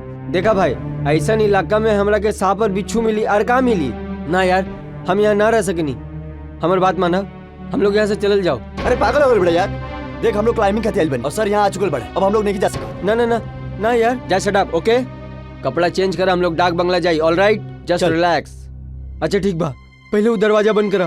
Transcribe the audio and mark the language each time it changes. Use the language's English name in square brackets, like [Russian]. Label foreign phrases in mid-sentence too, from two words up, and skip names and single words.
[Bhojpuri] देखा भाई, ऐसा इलाका में हमरा के सांप और बिच्छू मिली और का मिली ना यार, हम यहाँ ना रह सकनी। हमारी बात माना, हम लोग यहाँ से चल जाओ। अरे पागल हो गए बड़े यार। देख हम लोग क्लाइंबिंग का तैयारी बनी और सर यहाँ आ चुके बड़े, अब हम लोग नहीं जा सकते। ना ना ना ना यार, जा [English] shut up. [Bhojpuri] ओके, कपड़ा चेंज करा, हम लोग डाक बंगला जाई। [English] all right, just relax. [Bhojpuri] अच्छा ठीक बा, पहले वो दरवाजा बंद करा।